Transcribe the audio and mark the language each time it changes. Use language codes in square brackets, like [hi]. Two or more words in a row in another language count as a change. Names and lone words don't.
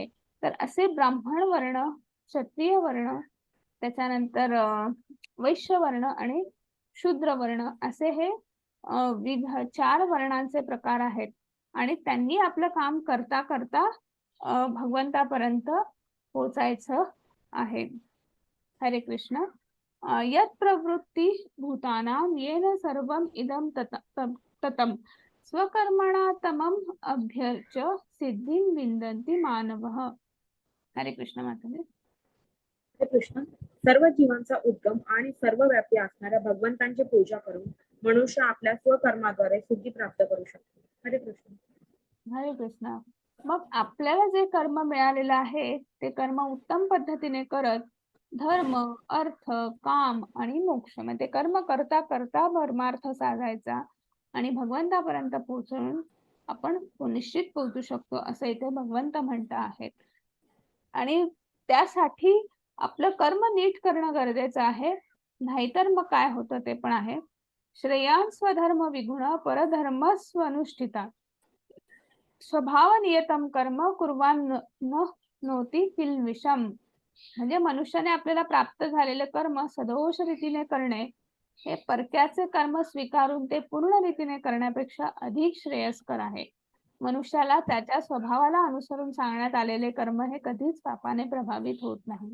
[mr] तर असे ब्राह्मण वर्ण, क्षत्रिय वर्ण, त्याच्यानंतर वैश्य वर्ण आणि शूद्र वर्ण असे हे 4 वर्णांचे प्रकार आहेत आणि त्यांनी आपलं काम करता करता भगवंतापर्यंत पोचायचं आहे. हरे कृष्ण. [sa] यत् प्रवृत्ती भूतानां येन सर्वम इदं ततं स्वकर्मणा तमम अभ्यर्च सिद्धिं विंदन्ति मानवः. [mr] हरे कृष्ण माताजी. हरे कृष्ण. सर्व जीवांचा उद्गम आणि सर्वव्यापी असणाऱ्या भगवंतांची पूजा करून मनुष्य आपल्या स्वकर्माद्वारे सिद्धी प्राप्त करू शकतो. हरे कृष्ण. हरे कृष्ण. मग आपल्याला जे कर्म मिळालेलं आहे ते कर्म उत्तम पद्धतीने करत धर्म, अर्थ, काम आणि मोक्ष म्हणजे कर्म करता करता परमार्थ साधायचा आणि भगवंतापर्यंत पोहोचून आपण निश्चित पोहोचू शकतो असं इथे भगवंत म्हणत आहेत. आणि त्यासाठी आपलं कर्म नीट करणं गरजेचं आहे, नाहीतर मग काय होतं ते पण आहे. [sa] श्रेयान् स्वधर्म विगुण परधर्म स्वनुष्ठिता स्वभाव नियतम कर्म कुर्वान नोती किल्विषम. [mr] म्हणजे मनुष्याने आपल्याला प्राप्त झालेले कर्म सदोष रीतीने करणे हे परक्याचे कर्म स्वीकारून ते पूर्ण रीतीने करण्यापेक्षा अधिक श्रेयस्कर आहे. मनुष्याला त्याच्या स्वभावाला अनुसरून सांगण्यात आलेले कर्म हे कधीच पापाने प्रभावित होत नाही.